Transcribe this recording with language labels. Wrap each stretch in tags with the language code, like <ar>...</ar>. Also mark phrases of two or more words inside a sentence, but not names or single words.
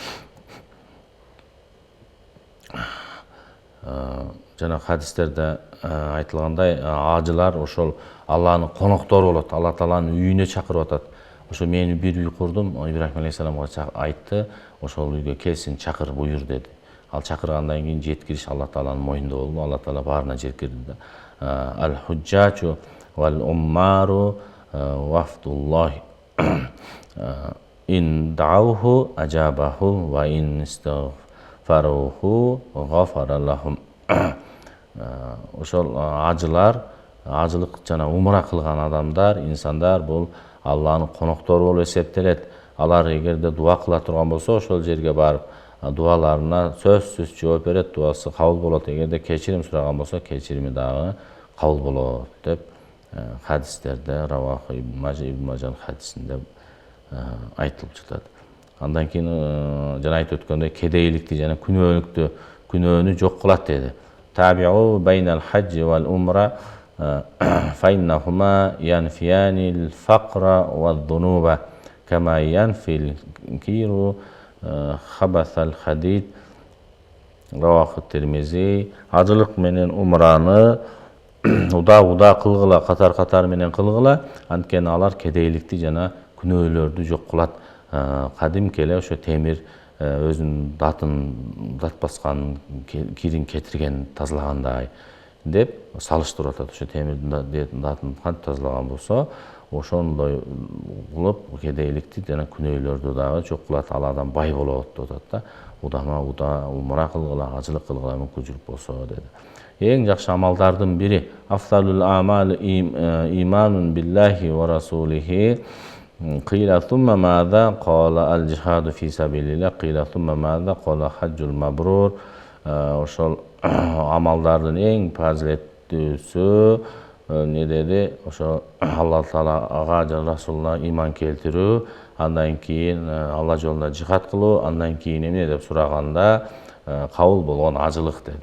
<ky>Жана хадистерде айтылгандай, ажылар ошол Алланын коноктору болот, Алла Тааланын үйүнө чакырып атат. Ошо мен бир үй курдум, Ибрахим алейхисаламга айтты, ошол үйгө келсин, чакыр, буюр деди. Ал чакыргандан кийин жеткириш Алла Тааланын мойнунда болду. Алла Таала баарына жеткирди.</ky> <ar>الحجاج والعمار وفد الله إن دعوه أجابه وإن استغفروه غفر لهم.</ar> <ky>Ошол ажылык жана умра кылган адамдар, инсандар бул Алланын коноктору болуп эсептелет. Алар эгерде дуа кыла турган болсо, ошол жерге барып дуаларына сөзсүз жооп берет, дуасы кабыл болот. Эгерде кечирим сураган болсо, кечирими дагы кабыл болот деп хадистерде, Равах ибн Мажан хадисинде айтылып жатат. Андан кийин жана айтып өткөндөй кедейликти жана күнөөнү жок кылат деди.</ky> <ar>تابعوا بين الحج والعمرة فإنهما ينفيان الفقر والذنوب كما ينفي الكير خبث الحديد. رواه الترمذي.</ar> <ky>Ажылык менен умраны уда кылгыла, катар менен кылгыла, анткени алар кедейликти жана күнөөлөрдү жок кылат. Кадимки эле ошо темир өзүнүн дат баскан, кирин кетирген, тазалагандай деп салыштырып атат. Ошо темирдин датын кантип тазалаган болсо, ошондой кылып кедейликти жана күнөөлөрдү дагы жок кылат, ал адам бай болот деп атат да. Уда умра кылгыла, ажылык кылгыла мүмкүнчүлүк болсо деди. Эң жакшы амалдардын бири</ky> <ar>أفضل العمل إيمان بالله ورسوله. Qila thumma madha qala al-jihadu fi sabilillah. Qila thumma madha qala hajjul mabrur.</ar> <ky>Ошол амалдардын эң фазилеттүүсү не деди? Ошо Алла Таалага жана Расулуна иман келтирүү, андан кийин Алла жолунда жихад кылуу, андан кийин эмне деп сураганда кабыл болгон ажылык деди.</ky>